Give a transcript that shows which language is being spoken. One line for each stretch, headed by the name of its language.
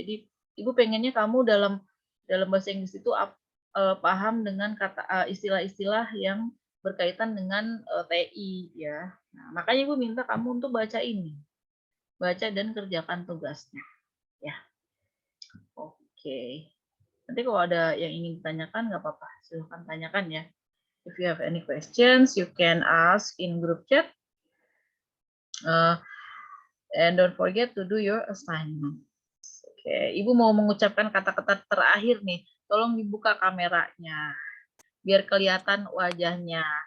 Indonesian: Jadi ibu pengennya kamu dalam bahasa Inggris itu paham dengan kata istilah-istilah yang berkaitan dengan TI ya. Nah, makanya ibu minta kamu untuk baca ini, baca dan kerjakan tugasnya ya. Oke. Nanti kalau ada yang ingin ditanyakan nggak apa-apa, silahkan tanyakan ya.
English: If you have any questions, you can ask in group chat. And don't forget to do your assignment.
Indonesian: Oke, Ibu mau mengucapkan kata-kata terakhir nih. Tolong dibuka kameranya, biar kelihatan wajahnya.